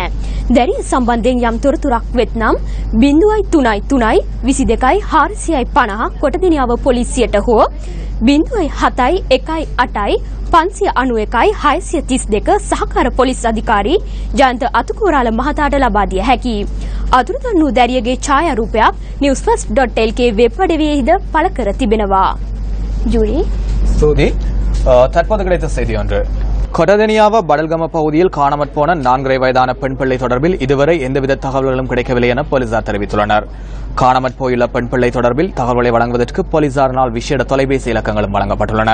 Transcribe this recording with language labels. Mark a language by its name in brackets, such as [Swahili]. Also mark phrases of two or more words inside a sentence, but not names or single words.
[Sinhala] දැරිය සම්බන්ධයෙන් යම් තොරතුරක් වෙත්නම් 0333 22 450 කොටදෙනියාව පොලිසියට හෝ 07 18 591 632 සහකාර පොලිස් අධිකාරී ජයන්ත අතුකෝරාල මහතාට ලබා දිය හැකියි. අතුරුදන් වූ දැරියගේ ඡායාරූපයක් newsfirst.lk වෙබ් අඩවියේද පළ කර තිබෙනවා. ஜூரி [Tamil] சூதி தற்போது கிடைத்த செய்தி ஒன்று. கொடதெனியாவ படல்கம பகுதியில் காணாமற் போன 4 வயதான பெண் பிள்ளை தொடர்பில் இதுவரை எந்தவித தகவல்களும் கிடைக்கவில்லை என போலீசார் தெரிவித்துள்ளனர். காணாமற் போயுள்ள பெண் பிள்ளை தொடர்பில் தகவல்களை வழங்குவதற்கு போலீசாரினால் விசேட தொலைபேசி இலக்கங்களும் வழங்கப்பட்டுள்ளன.